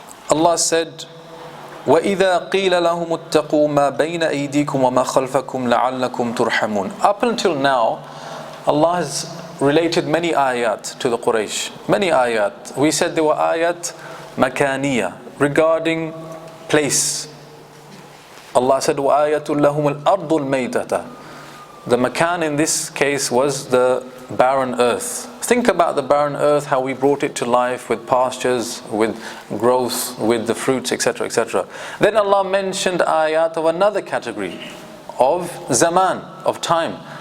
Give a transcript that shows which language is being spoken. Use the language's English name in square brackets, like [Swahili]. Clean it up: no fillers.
[English] Allah said, [Arabic] وَإِذَا قِيلَ لَهُمُ اتَّقُوا مَا بَيْنَ أَيْدِيكُمْ وَمَا خَلْفَكُمْ لَعَلَّكُمْ تُرْحَمُونَ. [English] Up until now, Allah has related many ayat to the Quraysh. Many ayat. We said there were ayat makaniya, regarding place. Allah said, [Arabic] وَآيَةٌ لَهُمُ الْأَرْضُ الْمَيْتَةَ. [English] The makan in this case was the barren earth. Think about the barren earth, how we brought it to life with pastures, with growth, with the fruits, etc., etc. Then Allah mentioned ayat of another category, of zaman, of time.